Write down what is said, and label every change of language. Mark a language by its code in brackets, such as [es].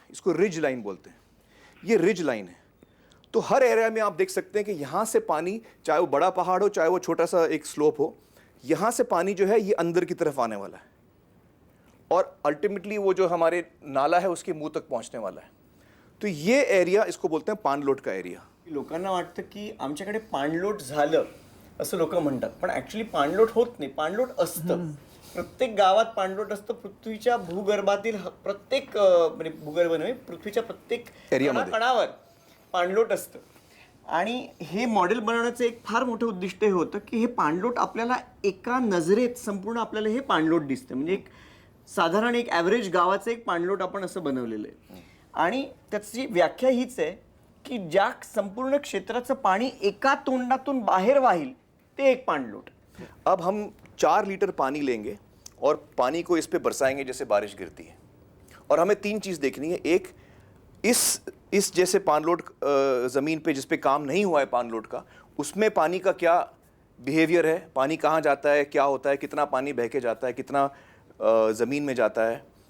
[hi] इसको ridge line बोलते हैं. ये रिज लाइन है. तो हर एरिया में आप देख सकते हैं कि यहाँ से पानी, चाहे वो बड़ा पहाड़ हो चाहे वो छोटा सा एक स्लोप हो, यहाँ से पानी जो है ये अंदर की तरफ आने वाला है और अल्टीमेटली वो जो हमारे नाला है उसके मुंह तक पहुँचने वाला है. तो ये एरिया, इसको बोलते हैं पाणलोट का एरिया. [mr] लोकांना वाटतं की आमच्याकडे पाणलोट झालं असं लोक म्हणतात, पण ॲक्च्युली पाणलोट होत नाही. पाणलोट असतं. प्रत्येक गावात पाणलोट असतं. पृथ्वीच्या भूगर्भातील प्रत्येक, म्हणजे भूगर्भ नव्हे, पृथ्वीच्या प्रत्येक कणावर पाणलोट असतं. आणि हे मॉडेल बनवण्याचं एक फार मोठं उद्दिष्ट हे होतं की हे पाणलोट आपल्याला एका नजरेत संपूर्ण आपल्याला हे पाणलोट दिसतं. म्हणजे एक साधारण एक ॲव्हरेज गावाचं एक पाणलोट आपण असं बनवलेलं आहे. आणि त्याची व्याख्या हीच आहे की ज्या संपूर्ण क्षेत्राचं पाणी एका तोंडातून बाहेर वाहील ते एक पाणलोट. [hi] अब हम 4 लीटर पानी लेंगे और पानी को इस पे बरसाएंगे जैसे बारिश गिरती है. और हमें 3 चीज़ देखनी है. एक, इस जैसे पानलोट ज़मीन पे जिस पे काम नहीं हुआ है पानलोट का, उसमें पानी का क्या बिहेवियर है, पानी कहाँ जाता है, क्या होता है, कितना पानी बह के जाता है, कितना ज़मीन में जाता है.